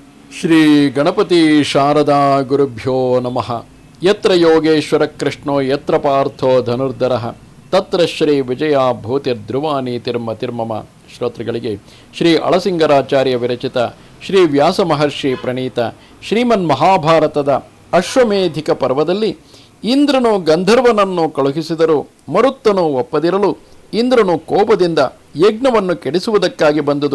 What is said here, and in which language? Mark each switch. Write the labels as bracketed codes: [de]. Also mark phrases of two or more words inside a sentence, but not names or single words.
[sa] ಶ್ರೀ ಗಣಪತಿ ಶಾರದಾ ಗುರುಭ್ಯೋ ನಮಃ. ಯತ್ರ ಯೋಗೇಶ್ವರ ಕೃಷ್ಣೋ ಯತ್ರ ಪಾರ್ಥೋ ಧನುರ್ಧರಃ ತತ್ರ ಶ್ರೀ ವಿಜಯ ಭೂತಿರ್ಧ್ರುವಾನಿ ತಿರ್ಮಮ. [kn] ಶ್ರೋತೃಗಳಿಗೆ ಶ್ರೀ ಅಳಸಿಂಗರಾಚಾರ್ಯ ವಿರಚಿತ ಶ್ರೀ ವ್ಯಾಸ ಮಹರ್ಷಿ ಪ್ರಣೀತ ಶ್ರೀಮನ್ ಮಹಾಭಾರತದ ಅಶ್ವಮೇಧಿಕ ಪರ್ವದಲ್ಲಿ ಇಂದ್ರನು ಗಂಧರ್ವನನ್ನು ಕಳುಹಿಸಿದರೂ ಮರುತ್ತನು ಒಪ್ಪದಿರಲು ಇಂದ್ರನು ಕೋಪದಿಂದ ಯಜ್ಞವನ್ನು ಕೆಡಿಸುವುದಕ್ಕಾಗಿ ಬಂದುದು.